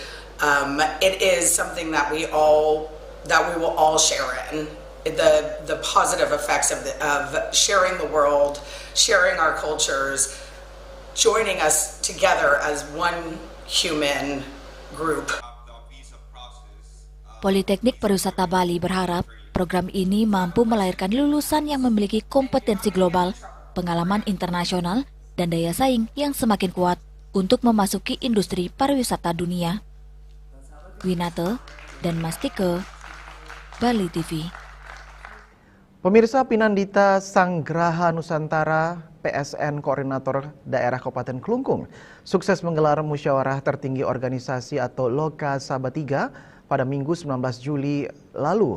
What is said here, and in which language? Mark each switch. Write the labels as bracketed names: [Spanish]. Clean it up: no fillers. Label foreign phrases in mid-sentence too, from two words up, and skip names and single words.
[English] It is something that we will all share in. The positive effects of sharing the world, sharing our cultures, joining us together as one human group. [Indonesian] Politeknik Pariwisata Bali berharap program ini mampu melahirkan lulusan yang memiliki kompetensi global, pengalaman internasional, dan daya saing yang semakin kuat untuk memasuki industri pariwisata dunia. Winate dan Mastike, Bali TV. Pemirsa, Pinandita Sanggraha Nusantara PSN Koordinator Daerah Kabupaten Klungkung sukses menggelar musyawarah tertinggi organisasi atau Loka Sabah 3 pada Minggu 19 Juli lalu.